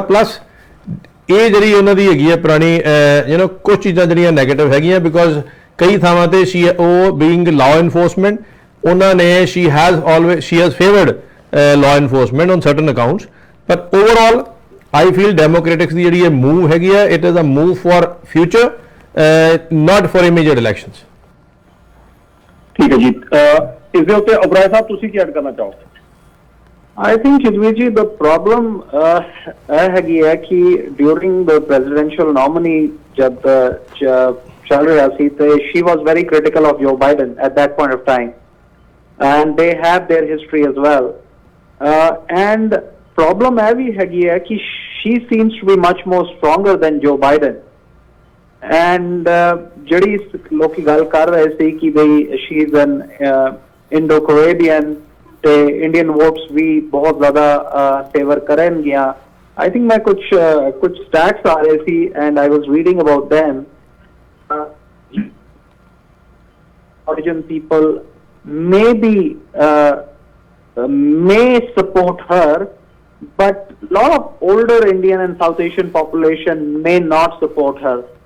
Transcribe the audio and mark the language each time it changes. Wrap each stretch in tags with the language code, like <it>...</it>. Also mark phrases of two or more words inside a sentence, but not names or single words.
<pa>ਪਲੱਸ ਇਹ ਜਿਹੜੀ ਉਹਨਾਂ ਦੀ ਹੈਗੀ ਹੈ ਪੁਰਾਣੀ ਕੁਝ ਚੀਜ਼ਾਂ ਜਿਹੜੀਆਂ ਨੈਗੇਟਿਵ ਹੈਗੀਆਂ, ਬਿਕੋਜ਼ ਕਈ ਥਾਵਾਂ ਤੇ ਉਹ</pa> <en>being law enforcement,</en> <pa>ਉਹਨਾਂ ਨੇ</pa> <en>she has favoured law enforcement on certain accounts. But overall I feel Democrats</en> <pa>ਦੀ ਜਿਹੜੀ ਇਹ ਮੂਵ ਹੈਗੀ ਹੈ,</pa> <en>it is a move for future, not for immediate elections.</en> <pa>ਠੀਕ ਹੈ ਜੀ, ਇਸ ਦੇ ਉੱਤੇ ਅਬਰਾਏ ਸਾਹਿਬ ਤੁਸੀਂ ਕੀ ਐਡ ਕਰਨਾ ਚਾਹੋ?</pa> <en>I think Yudhvir ji, the problem</en> <pa>ਹੈਗੀ ਹੈ ਕਿ</pa> <en>during the presidential nominee</en> <pa>ਜਦ ਚੱਲ ਰਿਹਾ ਸੀ ਤੇ</pa> <en>she was very critical of Joe Biden at that point of time, and they have their history as well, and problem</en> <pa>ਇਹ ਵੀ ਹੈਗੀ ਹੈ ਕਿ</pa> <en>she seems to be much more stronger than Joe Biden, and</en> <pa>ਜਿਹੜੀ ਲੋਕੀ ਗੱਲ ਕਰ ਰਹੇ ਸੀ ਕਿ ਬਈ</pa> <en>she is an Indo-Caribbean</en> <pa>ਤੇ Indian votes ਵੀ ਬਹੁਤ ਜ਼ਿਆਦਾ ਫੇਵਰ ਕਰਨਗੀਆਂ।</pa> <en>I think</en> <pa>ਮੈਂ ਕੁਝ stats ਆ ਰਹੇ ਸੀ</pa> <en>and I was reading about them. Origin people may support her, but a lot of older Indian and South Asian population may not support her.</en>